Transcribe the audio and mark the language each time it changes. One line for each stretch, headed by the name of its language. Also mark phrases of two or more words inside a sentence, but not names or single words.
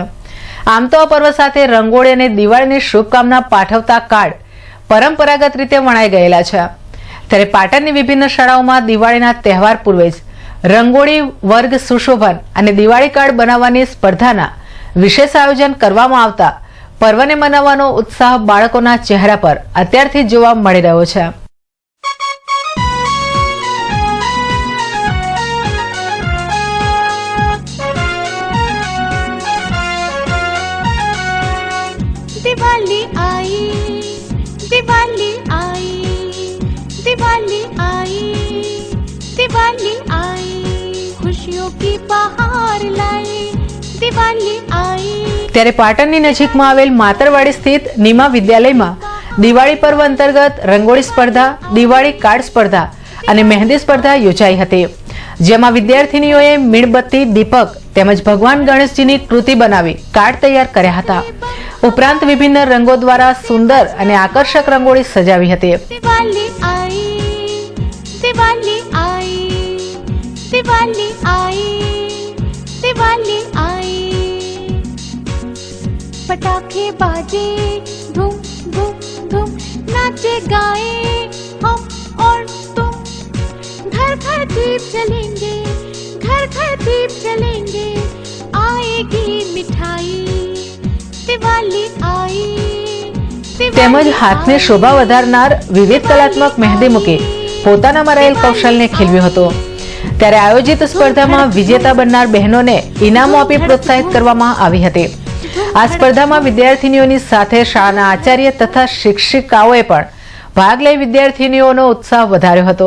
Gujarati: આમ તો આ પર્વ સાથે રંગોળી અને દિવાળીની શુભકામના પાઠવતા કાર્ડ પરંપરાગત રીતે વણાઈ ગયેલા છે. ત્યારે પાટણની વિભિન્ન શાળાઓમાં દિવાળીના તહેવાર પૂર્વે જ રંગોળી વર્ગ સુશોભન અને દિવાળી કાર્ડ બનાવવાની સ્પર્ધાના વિશેષ આયોજન કરવામાં આવતા પર્વને મનાવવાનો ઉત્સાહ બાળકોના ચહેરા પર અત્યારથી જોવા મળી રહ્યો છે.
Hindi: दिवाली आई, दिवाली आई, दिवाली आई, दिवाली आई, खुशियों की बहार लाई, दिवाली आई.
Gujarati: ત્યારે પાટણની નજીકમાં આવેલ માતરવાડી સ્થિત નીમા વિદ્યાલયમાં દિવાળી પર્વ અંતર્ગત રંગોળી સ્પર્ધા, દિવાળી કાર્ડ સ્પર્ધા અને મહેંદી સ્પર્ધા યોજાઈ હતી. જેમાં વિદ્યાર્થીનીઓએ મીણબત્તી, દીપક તેમજ ભગવાન ગણેશજીની કૃતિ બનાવી કાર્ડ તૈયાર કર્યા હતા. ઉપરાંત વિભિન્ન રંગો દ્વારા સુંદર અને આકર્ષક રંગોળી સજાવી હતી.
Hindi: दिवाली आई, दिवाली आई, दिवाली आई, दिवाली आई, पटाखे बाजे, धूम धूम धूम, नाचे गाए हम और तुम, घर घर दीप जलेंगे, घर घर दीप जलेंगे, आएगी मिठाई, दिवाली आई.
Gujarati: તેમજ હાથને શોભા વધારનાર વિવિધ કલાત્મક મહેંદી મૂકી પોતાનામાં રહેલ કૌશલને ખીલવ્યું હતું. ત્યારે આયોજિત સ્પર્ધામાં વિજેતા બનનાર બહેનોને ઇનામો આપી પ્રોત્સાહિત કરવામાં આવી હતી. આ સ્પર્ધામાં વિદ્યાર્થીનીઓની સાથે શાળાના આચાર્ય તથા શિક્ષિકાઓએ પણ ભાગ લઈ વિદ્યાર્થીનીઓનો ઉત્સાહ વધાર્યો હતો.